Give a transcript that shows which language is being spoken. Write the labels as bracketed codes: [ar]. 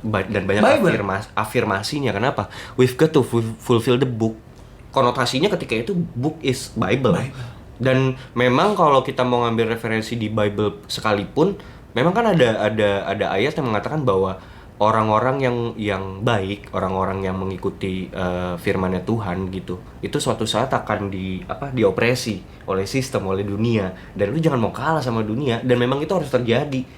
[id] Dan banyak afirmasinya. Kenapa? [en] We've got to fulfill the book. [id] Konotasinya ketika itu [en] book is Bible. [id] Dan memang kalau kita mau ngambil referensi di Bible sekalipun, memang kan ada ayat yang mengatakan bahwa orang-orang yang baik, orang-orang yang mengikuti firman-Nya Tuhan gitu, itu suatu saat akan diopresi oleh sistem, oleh dunia, dan lu jangan mau kalah sama dunia, dan memang itu harus terjadi.